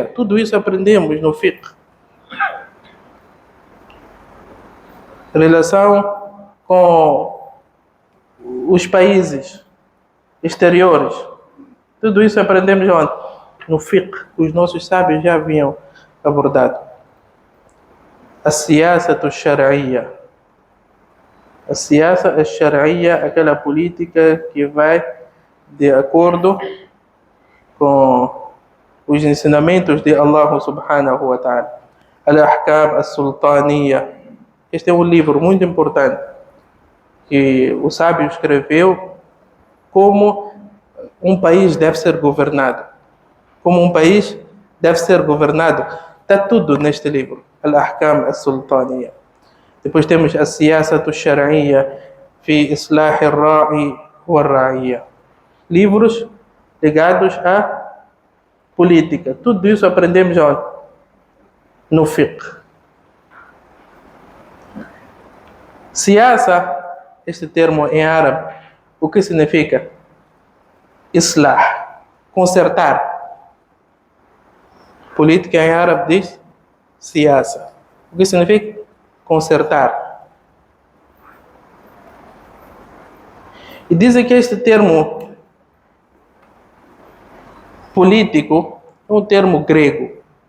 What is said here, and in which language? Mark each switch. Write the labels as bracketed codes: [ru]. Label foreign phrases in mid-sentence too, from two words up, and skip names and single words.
[pt] Tudo isso aprendemos no fiqh. Relação com os países exteriores. Tudo isso aprendemos onde? No fiqh. Os nossos sábios já haviam abordado. [ar] A السياسة الشرعية. A السياسة الشرعية, [pt] aquela política que vai de acordo com os ensinamentos de [ar] الله سبحانه وتعالى. [pt] Al-ahkam as-sultaniyya. Este é um livro muito importante. que o sábio escreveu como um país deve ser governado. Como um país deve ser governado. Está tudo neste livro. Al-Ahkam al-Sultaniya. Depois temos a Siyasat al-Shar'iyya fi Islah al-Ra'i wal-Ra'iyya. Livros ligados à política. Tudo isso aprendemos onde? No fiqh. Siyasa, este termo em árabe, o que significa? Islah, consertar. Política em árabe diz siyasa. O que significa? Consertar. E dizem que este termo político é um termo grego.